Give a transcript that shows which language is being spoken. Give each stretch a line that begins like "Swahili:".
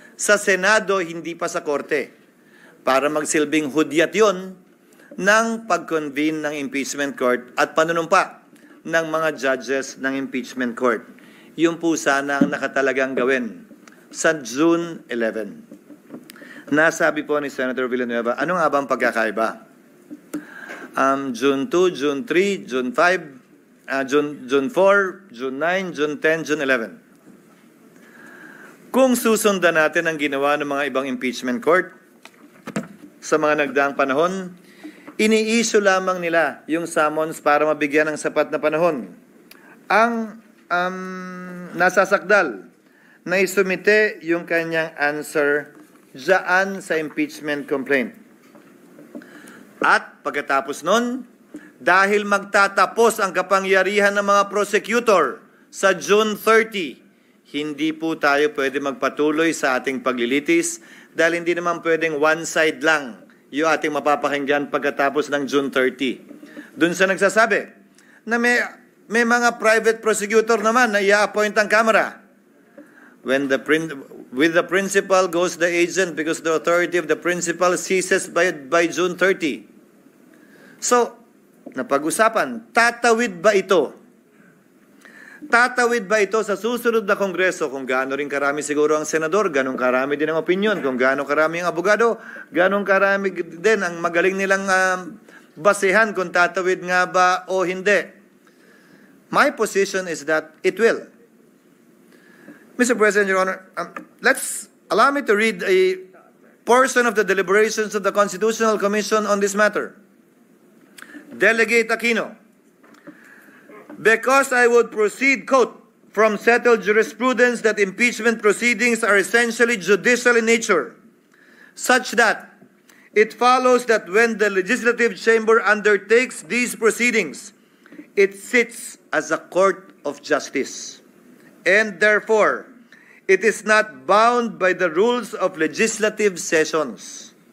Filipino: Sa Senado, hindi pa sa Korte. Para magsilbing hudyat yon ng pag-convene ng impeachment court at panunumpa ng mga judges ng impeachment court. Yung po sana ang nakatalagang gawin sa June 11. Nasabi po ni Senator Villanueva, ano nga ba ang pagkakaiba?
English: June 2, June 3, June 5, June 4, June 9, June 10, June 11.
Filipino: Kung susundan natin ang ginawa ng mga ibang impeachment court sa mga nagdaang panahon, ini-issue lamang nila yung summons para mabigyan ng sapat na panahon. Ang nasasakdal na isumite yung kanyang answer dyan sa impeachment complaint. At pagkatapos nun, dahil magtatapos ang kapangyarihan ng mga prosecutor sa June 30, hindi po tayo pwede magpatuloy sa ating paglilitis dahil hindi naman pwedeng one side lang yung ating mapapakinggan pagkatapos ng June 30. Doon sa nagsasabi na may mga private prosecutor naman na i-appoint ang Kamara.
English: With the principal goes the agent because the authority of the principal ceases by June 30.
Filipino: So, napag-usapan, tatawid ba ito? Tatawid ba ito sa susunod na Kongreso? Kung gaano rin karami siguro ang senador, ganong karami din ang opinion. Kung gaano karami ang abogado, ganong karami din ang magaling nilang basehan kung tatawid nga ba o hindi.
English: My position is that it will. Mr. President, Your Honor, allow me to read a portion of the deliberations of the Constitutional Commission on this matter. Delegate Aquino. Because I would proceed, quote, from settled jurisprudence that impeachment proceedings are essentially judicial in nature, such that it follows that when the legislative chamber undertakes these proceedings, it sits as a court of justice, and therefore, it is not bound by the rules of legislative sessions.